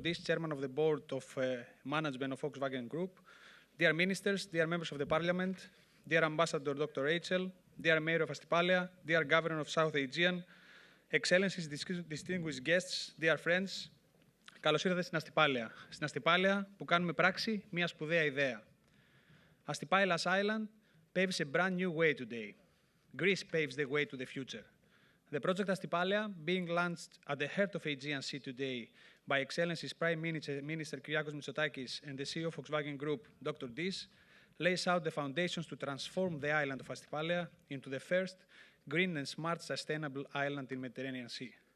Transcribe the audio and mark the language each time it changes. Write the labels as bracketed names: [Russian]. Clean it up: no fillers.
[English] Dis, Chairman of the Board of Management of Volkswagen Group, dear Ministers, dear Members of the Parliament, dear Ambassador Dr. Rachel, dear Mayor of Astypalea, dear Governor of South Aegean, Excellencies, distinguished guests, dear friends, [Greek] καλώς ήρθατε στην Αστυπάλαια. Στην Αστυπάλαια που κάνουμε πράξη μια σπουδαία ιδέα. [English] Astypalea's island paves a brand new way today. Greece paves the way to the future. The project Astypalea, being launched at the heart of Aegean Sea today by Excellencies Prime Minister Kyriakos Mitsotakis and the CEO of Volkswagen Group, Dr. Dis, lays out the foundations to transform the island of Astypalea into the first green and smart sustainable island in the Mediterranean Sea.